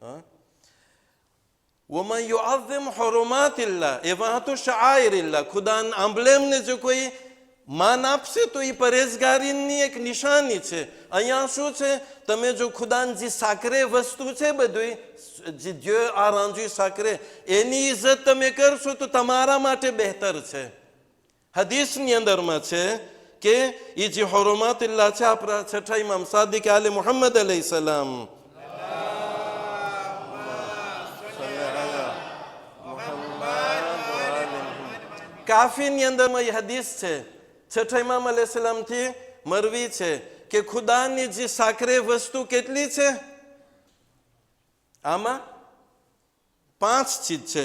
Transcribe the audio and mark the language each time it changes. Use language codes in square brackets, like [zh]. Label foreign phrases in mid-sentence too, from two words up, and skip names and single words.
[ar] ومن يعظم حرمات الله, [gu] એવા તો શાઆઇરિલ્લાહ, ખુદાના આંબલેમને જો કોઈ માન આપશે તો એ પરેજગારીની એક નિશાની છે. અહીંયા શું છે, તમે જો ખુદાની જે સાકરે વસ્તુ છે, બધું જે [fr] Dieu a rendu sacré, [gu] એની ઇજ્જત તમે કરશો તો તમારા માટે બહેતર છે. હદીસની અંદરમાં છે કે એ જે હુરુમાતિલ્લાહ છે, આપણા છઠ્ઠા ઇમામ સાદિક આલે મુહમ્મદ [ar] عليه السلام [gu] કાફીની અંદરમાં એ હદીસ છે, છઠ્ઠા ઇમામ [ar] عليه السلامથી [gu] મરવી છે કે ખુદાની જે સાકરે વસ્તુ કેટલી છે, આમાં 5 ચીજ છે.